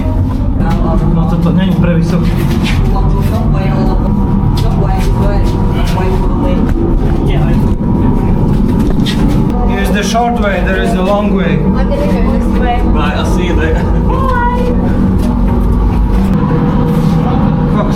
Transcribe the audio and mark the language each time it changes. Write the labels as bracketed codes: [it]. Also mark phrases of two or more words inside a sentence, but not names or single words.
[sk] No toto není pre vysoký. [en] Here's the short way, there is the long way. I'm gonna go this way. Right, I'll see you later. [sk] Kokos.